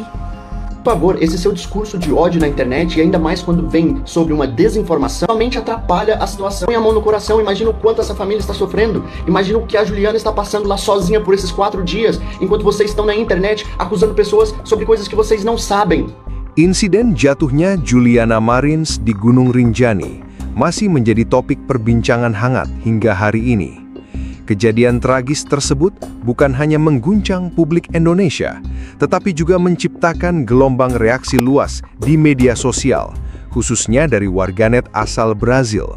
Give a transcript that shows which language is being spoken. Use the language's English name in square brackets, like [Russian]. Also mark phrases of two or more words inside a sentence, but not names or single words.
[Portuguese] Por favor, esse seu discurso de ódio na internet, e ainda mais quando vem sobre uma desinformação, somente atrapalha a situação. Põe a mão no coração, imagina o quanto essa família está sofrendo. Imagina o que a Juliana está passando lá sozinha por esses 4 dias, enquanto vocês estão na internet acusando pessoas sobre coisas que vocês não sabem. [Indonesian] Insiden jatuhnya Juliana Marins di Gunung Rinjani masih menjadi topik perbincangan hangat hingga hari ini. Kejadian tragis tersebut bukan hanya mengguncang publik Indonesia, tetapi juga menciptakan gelombang reaksi luas di media sosial, khususnya dari warganet asal Brazil.